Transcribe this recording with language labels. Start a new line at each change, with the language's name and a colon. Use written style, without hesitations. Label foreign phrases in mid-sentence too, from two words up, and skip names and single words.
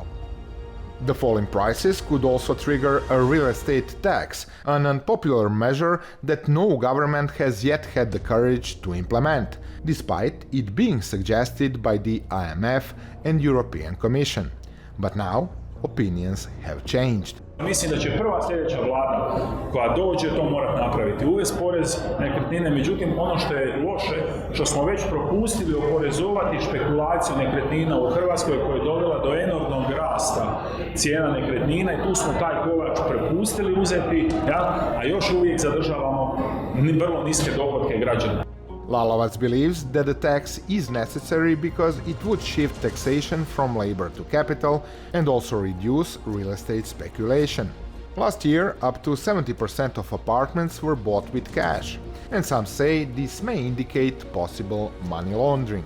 English: The falling prices could also trigger a real estate tax, an unpopular measure that no government has yet had the courage to implement, despite it being suggested by the IMF and European Commission. But now, opinions have changed.
Croatian: Mislim da će prva sljedeća vlada koja dođe to morati napraviti, uvesti porez nekretnine, međutim ono što je loše, što smo već propustili oporezovati špekulaciju nekretnina u Hrvatskoj koja je dovela do enormnog rasta cijena nekretnina i tu smo taj kolač prepustili uzeti, a još uvijek zadržavamo vrlo niske dohotke građana.
English: Lalovac believes that the tax is necessary because it would shift taxation from labor to capital and also reduce real estate speculation. Last year, up to 70% of apartments were bought with cash, and some say this may indicate possible money laundering.